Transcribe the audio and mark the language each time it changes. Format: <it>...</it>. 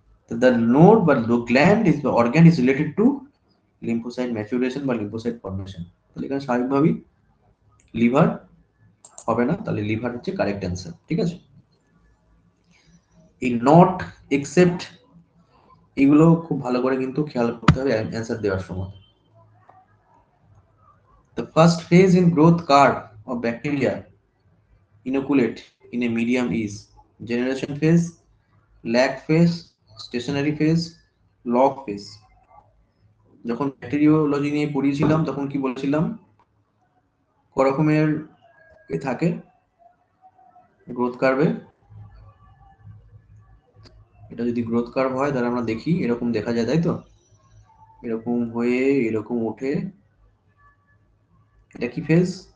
<en>The node বা gland is the organ is related to lymphocyte maturation বা lymphocyte formation।</en> <bn>তাহলে এখানে স্বাভাবিকভাবেই লিভার হবে না, তাহলে লিভার হচ্ছে কারেক্ট অ্যান্সার, ঠিক আছে? এই নট, এক্সেপ্ট, এগুলো খুব ভালো করে কিন্তু খেয়াল করতে হবে অ্যান্সার দেওয়ার সময়।</bn> <en>The first phase in growth curve of bacteria inoculate in a medium is generation phase, lag phase, stationary phase, log phase।</en> <bn>যখন ব্যাকটেরিওলজি নিয়ে পড়িয়েছিলাম তখন কি বলেছিলাম, ক রকমের এ থাকে গ্রোথ কার্ভে? এটা যদি গ্রোথ কার্ভ হয় তাহলে আমরা দেখি এরকম দেখা যায়, তাই তো? এরকম হয়ে এরকম ওঠে, এটা কি ফেজ?</bn>